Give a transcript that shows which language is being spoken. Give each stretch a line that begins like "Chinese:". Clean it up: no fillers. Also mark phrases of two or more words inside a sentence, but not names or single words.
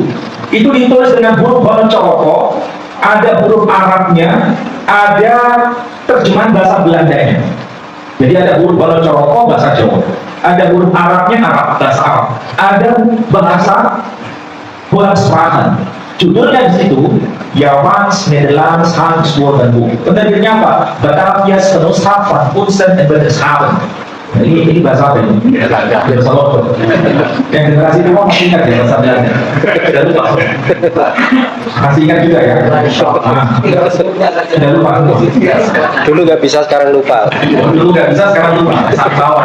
Indonesian: Itu ditulis dengan huruf balon coroko, ada huruf Arabnya, ada terjemahan bahasa Belandanya. Jadi ada huruf balon coroko bahasa Jawa, ada huruf Arabnya bahasa Arab, ada bahasa Hollands-Praten. Judulnya di situ Javans, Nederlands, Hans, Woorden Boek. Penerbitnya apa? Batavia's Genootschap van Kunsten en Wetenschappen. Ini bahasa apa ini? Bahasa lokal. Yang generasi itu masih ingat ya bahasa Belanda. Sudah lupa. Masih ingat juga ya? Sudah lupa. Dulu nggak bisa, sekarang lupa. Dulu nggak bisa, sekarang lupa. Saat bawah.